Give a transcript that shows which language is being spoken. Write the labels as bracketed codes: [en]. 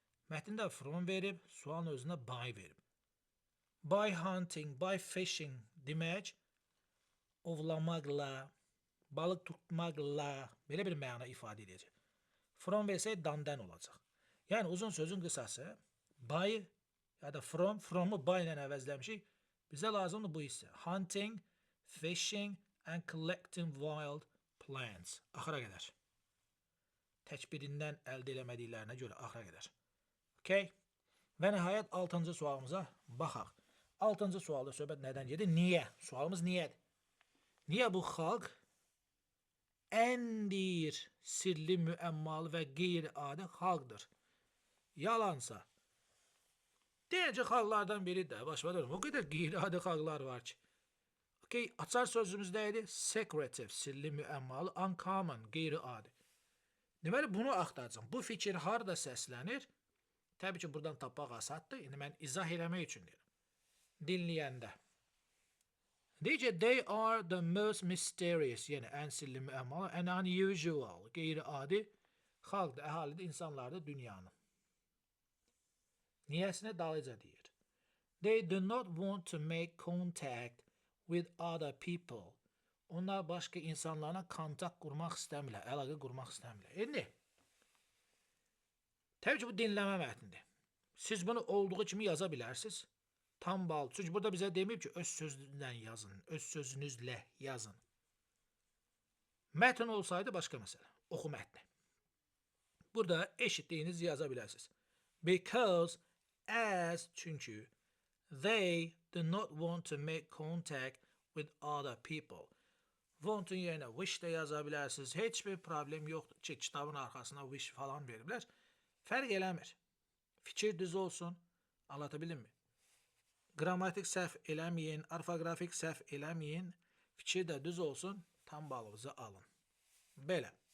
[az] Mətndə from verib, sualın özündə by verib. [en] By hunting, by fishing [az] demək ovlamaqla, balıq tutmaqla belə bir məna ifadə edəcək. From versək dandan olacaq. Yəni uzun sözün qısası by ya da from'u by ilə əvəzləmişik. Bizə lazımdır bu hissə. [en] Hunting, fishing and collecting wild plants. [az] Axıra qədər. Tək birindən əldə eləmədiklərinə görə axıra qədər. Okay? Və nəhayət 6-cı sualımıza baxaq. 6-cı sualda söhbət nədən gedir? Niyə? Sualımız niyədir? Niyə bu xalq ən sirli, müəmmalı və qeyri-adi xalqdır? Yalansa. Deyəcək xalqlardan biri də, başa düşürəm. O qədər qeyri-adi xalqlar var ki. Okay, açar sözümüz nə idi? Secretive, sirli, müəmmalı, uncommon, qeyri-adi. Deməli, bunu axtaracağım. Bu fikir harada səslənir? Təbii ki, buradan tapmaq asaddır. İndi mən izah eləmək üçün deyirəm. Dinləyəndə. Deyəcək, [en] they are the most mysterious, [az] yəni ən sirli, müəmmalı, [en] and unusual, [az] qeyri-adi xalqdır, əhalidir, insanlardır dünyanın. Niyəsini dalıca deyir. [en] They do not want to make contact with other people. [az] Onlar başqa insanlarla kontakt qurmaq istəmirlər, əlaqə qurmaq istəmirlər. İndi, təbii ki, bu dinləmə mətnidir. Siz bunu olduğu kimi yaza bilərsiniz. Tam bal. Çünki burada bizə deməyib ki, öz sözünüzlə yazın, öz sözünüzlə yazın. Mətn olsaydı başqa məsələ. Oxu mətni. Burada eşitdiyiniz yaza bilərsiniz. [en] Because, as, çünki, they do not want to make contact with other people. [az] Want-un yerinə wish də yaza bilərsiniz. Heç bir problem yoxdur ki, kitabın arxasına wish falan veriblər. Fərq eləmir. Fikir düz olsun. [tr] Anlatabildim mi? [az] Qrammatik səhv eləməyin, orfoqrafik səhv eləməyin, fikir də düz olsun, tam balınızı alın. Belə.